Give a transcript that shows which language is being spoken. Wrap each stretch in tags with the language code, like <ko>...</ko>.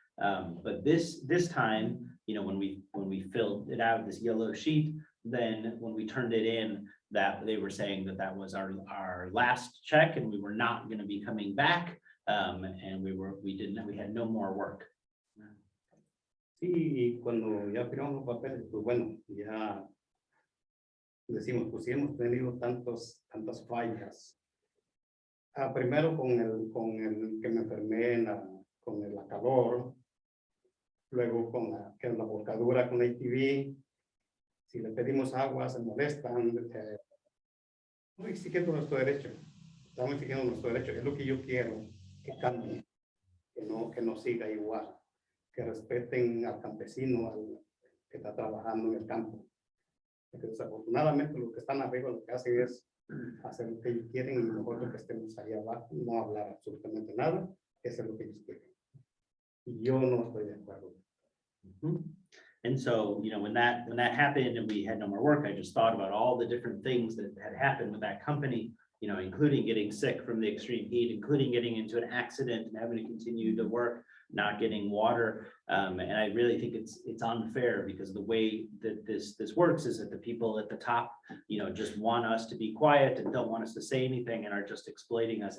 <en>But this time, you know, when we filled it out, this yellow sheet, then when we turned it in, that they were saying that was our last check, and we were not going to be coming back. And we had no more work.</en> <es>Sí, y cuando ya firmamos los papeles, pues bueno, ya decimos, pues sí hemos tenido tantas fallas. Primero con el que me enfermé con la calor, luego con la volcadura con ATV. Si le pedimos agua, se molestan. Estamos exigiendo nuestro derecho. Estamos exigiendo nuestro derecho. Es lo que yo quiero que cambie, que no siga igual, que respeten al campesino, al que está trabajando en el campo. Porque desafortunadamente los que están arriba lo que hacen es hacer lo que ellos quieren y nosotros que estemos ahí abajo no hablar absolutamente nada, eso es lo que ellos quieren. Y yo no estoy de acuerdo. Mhm.</es> <en>And so, you know, when that happened and we had no more work, I just thought about all the different things that had happened with that company, you know, including getting sick from the extreme heat, including getting into an accident and having to continue to work, not getting water. And I really think it's unfair because the way that this works is that the people at the top, you know, just want us to be quiet and don't want us to say anything and are just exploiting us.</en>